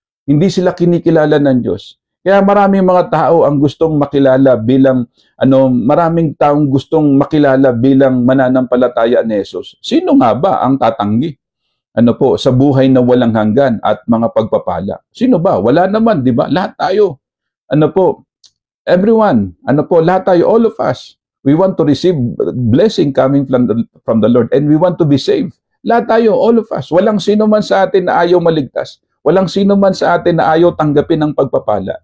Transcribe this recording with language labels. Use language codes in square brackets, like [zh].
[tl] Hindi sila kinikilala ng Diyos. Kaya maraming mga tao ang gustong makilala bilang maraming taong gustong makilala bilang mananampalataya ni Jesus. Sino nga ba ang tatanggi? Sa buhay na walang hanggan at mga pagpapala. Sino ba? Wala naman, 'di ba? Lahat tayo. [en] Everyone, [tl] lahat tayo, [en] all of us. We want to receive blessing coming from the Lord, and we want to be saved. [tl] Lahat tayo, [en] all of us. [tl] Walang sino man sa atin na ayaw maligtas. Walang sino man sa atin na ayaw tanggapin ng pagpapala.